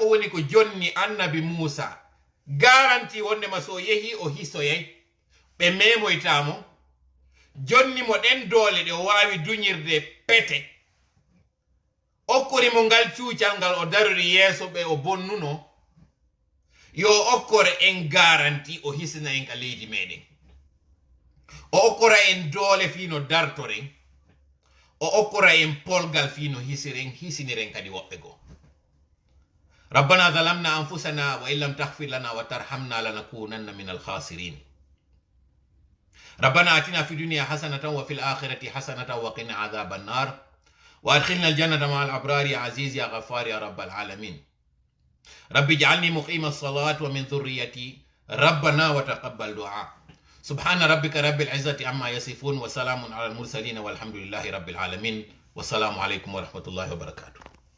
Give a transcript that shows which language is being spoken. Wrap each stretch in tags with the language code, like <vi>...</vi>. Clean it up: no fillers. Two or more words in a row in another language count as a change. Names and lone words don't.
<ff>woni ko jonni annabi Musa garanti wondema so yehi o hisoyay ɓe memoytamo jonni mo ɗen doole ɗe o wawi duñirde pete okkori mo ngal cuucal ngal o darori yeeso ɓe o bonnuno yo okkore en garanti o hisina en ka leydi meɗen o okkora en doole fino dartoren o okkora en polgal fino hisiren hisiniren kadi woɓɓe goo</ff> <ar>ربنا ظلمنا أنفسنا وإن لم تغفر لنا وترحمنا لنكونن من الخاسرين ربنا آتنا في الدنيا حسنة وفي الآخرة حسنة وقنا عذاب النار وادخلنا الجنة مع الأبرار يا عزيز يا غفار يا رب العالمين رب اجعلني مقيم الصلاة ومن ذريتي ربنا وتقبل دعاء سبحان ربك رب العزة عما يصفون وسلام على المرسلين والحمد لله رب العالمين والسلام عليكم ورحمة الله وبركاته</ar>